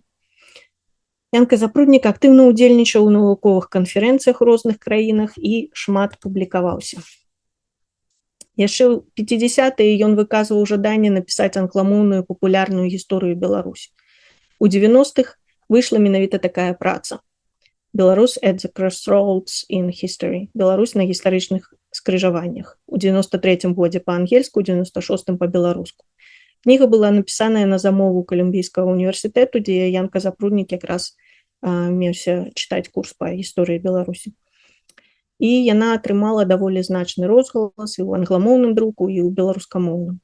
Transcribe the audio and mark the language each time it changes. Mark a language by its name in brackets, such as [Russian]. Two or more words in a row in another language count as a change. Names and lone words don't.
[Belarusian] Янка Запруднік актыўна ўдзельнічаў у навуковых канферэнцыях у розных краінах і шмат публікаваўся. Яшчэ ў 50-е ён выказваў жаданне напісаць англамоўную папулярную гісторыю Беларусі. У 90-х выйшла менавіта такая праца «Беларусь [English] at the crossroads in history» – [Belarusian] «Беларусь на гістарычных скрыжаваннях». У 93-м годзе па-ангельску, у 96-м па-беларуску. Кніга была напісаная на замову Калумбійскага універсітэту, дзе Янка Запруднік якраз меўся чытаць курс па гісторыі Беларусі. І яна атрымала даволі значны розгалас і ў англамоўным друку, і ў беларускамоўным.